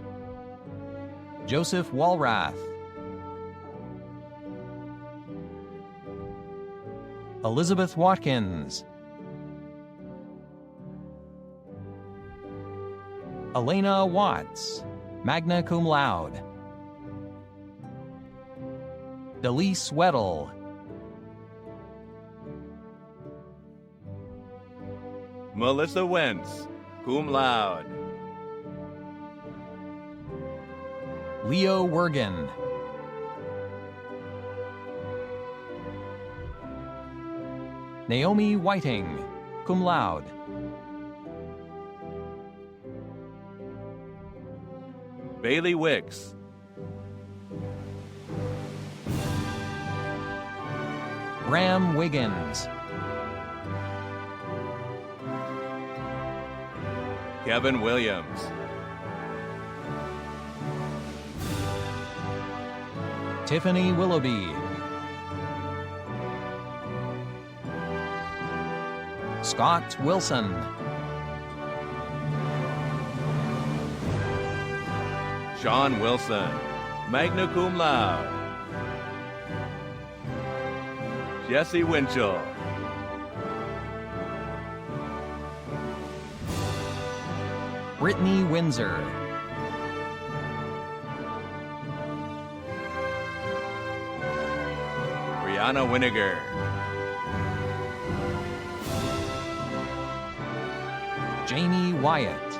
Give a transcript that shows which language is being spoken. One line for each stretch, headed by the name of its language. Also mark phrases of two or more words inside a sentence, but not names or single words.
English: Joseph Walrath. Elizabeth Watkins, Elena Watts,
Latin: magna cum laude.
English: Delise Weddle, Melissa Wentz,
Latin: cum laude.
English: Leo Wergen, Naomi Whiting,
Latin: cum laude.
English: Bailey Wicks, Bram Wiggins, Kevin Williams, Tiffany Willoughby, Scott Wilson, Sean Wilson,
Latin: magna cum laude.
English: Jesse Winchell, Brittany Windsor, Brianna Winiger, Jamie Wyatt,